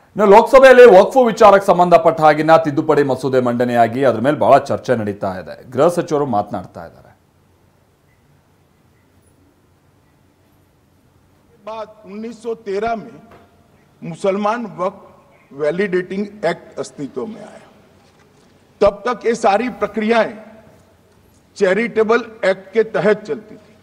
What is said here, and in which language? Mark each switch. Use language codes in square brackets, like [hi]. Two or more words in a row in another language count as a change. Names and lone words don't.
[kn] ಇನ್ನು ಲೋಕಸಭೆಯಲ್ಲಿ ವಕ್ಫ್ ವಿಚಾರಕ್ಕೆ ಸಂಬಂಧಪಟ್ಟ ಹಾಗಿನ ತಿದ್ದುಪಡಿ ಮಸೂದೆ ಮಂಡನೆಯಾಗಿ ಅದರ ಮೇಲೆ ಬಹಳ ಚರ್ಚೆ ನಡೀತಾ ಇದೆ. ಗೃಹ ಸಚಿವರು ಮಾತನಾಡ್ತಾ ಇದ್ದಾರೆ. [hi] बाद 1913 में मुसलमान वक्फ वैलिडेटिंग एक्ट अस्तित्व में आया। तब तक ये सारी प्रक्रियाएं चैरिटेबल एक्ट के तहत चलती थी।